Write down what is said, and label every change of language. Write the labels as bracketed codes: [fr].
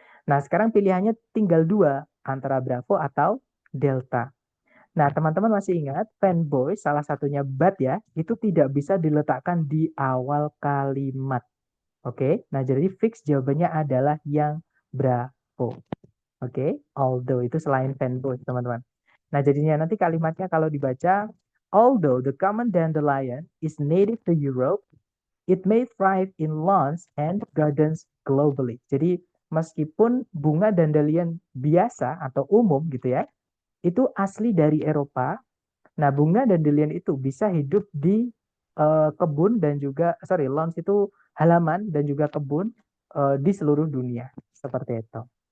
[id] Nah, sekarang pilihannya tinggal dua, antara Bravo atau Delta. Nah, teman-teman masih ingat, fanboy salah satunya but ya, itu tidak bisa diletakkan di awal kalimat. Oke, nah jadi fix jawabannya adalah yang Bravo. Oke, although itu selain fanboy, teman-teman. Nah, jadinya nanti kalimatnya kalau dibaca, [en] although the common dandelion is native to Europe, it may thrive in lawns and gardens globally. [id] Jadi, meskipun bunga dandelion biasa atau umum gitu ya, itu asli dari Eropa. Nah, bunga dandelion itu bisa hidup di kebun dan juga, sorry, lawns itu halaman dan juga kebun di seluruh dunia. Seperti itu.